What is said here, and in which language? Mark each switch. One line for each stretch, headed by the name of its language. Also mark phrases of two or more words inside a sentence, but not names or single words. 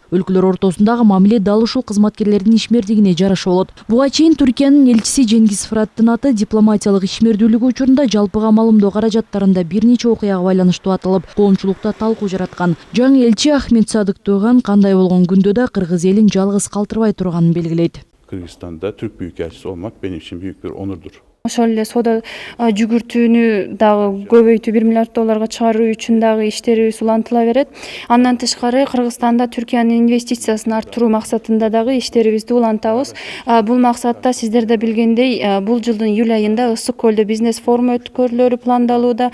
Kyrgyz: Өлкөлөр ортосундагы мамиле дал ушул кызматкерлердин ишмердигине жараша болот. Буга чейин Түркиянын элчиси Жеңгиз Фыраттын аты дипломатиялык ишмердүүлүгү учурунда жалпыга маалымдоо каражаттарында бир нече окуяга байланыштуу аталып, коомчулукта талкуу жараткан. Жаңы элчи Ахмет Садык Туган кандай болгон күндө да кыргыз элин жалгыз калтырбай турганын белгилейт.
Turkish: Kırgızistan'da Türk Büyükelçisi olmak benim için büyük bir onurdur.
Kyrgyz: Ошол эле соода жүгүртүүнү дагы көбөйтүү $1 миллиард чыгаруу үчүн дагы иштерибиз улантыла берет. Андан тышкары Кыргызстанда Түркиянын инвестициясын арттыруу максатында дагы иштерибизди улантабыз. Бул максатта сиздер да билгендей, бул жылдын июль айында Ысык көлдө бизнес форуму өткөрүлөрү пландалууда.